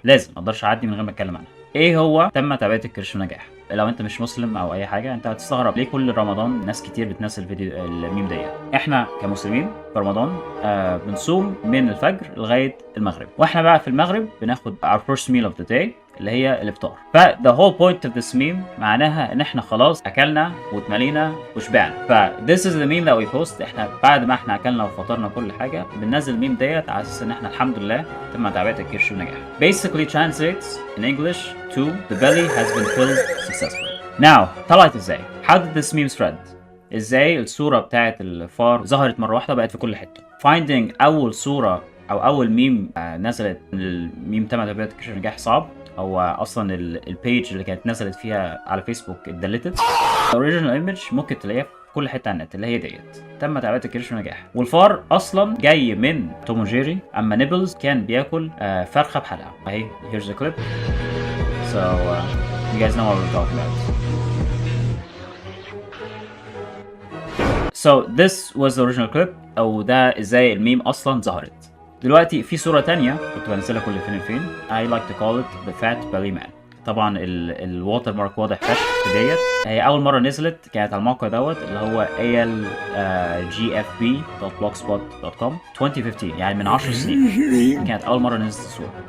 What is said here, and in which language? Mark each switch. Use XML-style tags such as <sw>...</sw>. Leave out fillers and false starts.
<ar>لازم ما اقدرش اعدي من غير ما اتكلم عنها. ايه هو تم تعبئه الكرش بنجاح؟ لو انت مش مسلم او اي حاجه انت هتستغرب ليه كل رمضان ناس كتير بتنزل فيديو الميم ديت. احنا كمسلمين في رمضان بنصوم من الفجر لغايه المغرب، واحنا بقى في المغرب بناخد</ar> <en>our first meal of the day</en> <ar>اللي هي الافطار. ف</ar> <en>the whole point of this meme</en> <ar>معناها ان احنا خلاص اكلنا واتملينا وشبعنا. ف</ar> <en>this is the meme that we post.</en> <ar>احنا بعد ما احنا اكلنا وفطرنا كل حاجه بننزل الميم ديت على اساس ان احنا الحمد لله تم تعبئه الكرش بنجاح.</ar> <en>Basically translates in English to the belly has been filled successfully. Now</en> <ar>طلعت ازاي؟</ar> <en>How did this meme spread؟</en> <ar>ازاي الصوره بتاعت الفار ظهرت مره واحده بقت في كل حته؟</ar> <en>Finding</en> <ar>اول صوره او اول ميم نزلت الميم تم تعبئه الكرش بنجاح صعب. هو اصلا البيج اللي كانت نزلت فيها على فيسبوك اتدلتت. الاوريجينال ايمج ممكن تلاقيها في كل حته على النت اللي هي ديت تم تعبئه الكرش بنجاح. والفار اصلا جاي من توم وجيري، اما نيبلز كان بياكل فرخه بحلقه. اهي</ar> <en>here's the clip. So you guys know what we're talking about. So this was the original clip،</en> <ar>او ده ازاي الميم اصلا ظهرت. دلوقتي في صورة تانية كنت بنزلها كل فين وفين.</ar> <en>I like to call it the fat belly man.</en> <ar>طبعا الووتر مارك واضح فشخ في ديت. هي أول مرة نزلت كانت على الموقع دوت اللي هو algfb.blogspot.com 2015، يعني من 10 سنين كانت أول مرة نزلت الصورة.</ar>